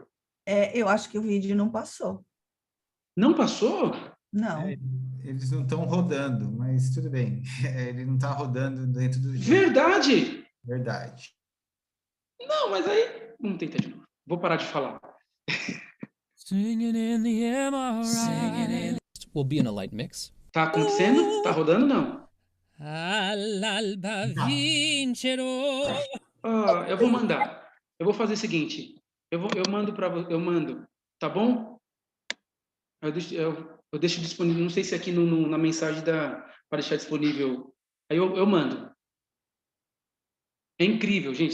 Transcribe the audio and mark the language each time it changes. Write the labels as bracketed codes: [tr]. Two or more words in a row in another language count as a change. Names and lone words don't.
[pt] Eu acho que o vídeo não passou. Não passou? Não. Eles não estão rodando, mas tudo bem. Ele não está rodando dentro do jogo. Verdade! Verdade. Não, mas aí... Vamos tentar de novo. Vou parar de falar. [en] Singing in the MRI. Singing in... Will be in a light mix. [pt] Tá acontecendo? Tá rodando, não? [it] All'alba vincerò. [pt] Eu vou mandar. Eu vou fazer o seguinte. Eu mando. Tá bom? Eu deixo disponível, não sei se aqui na mensagem para deixar disponível, aí eu mando. É incrível, gente.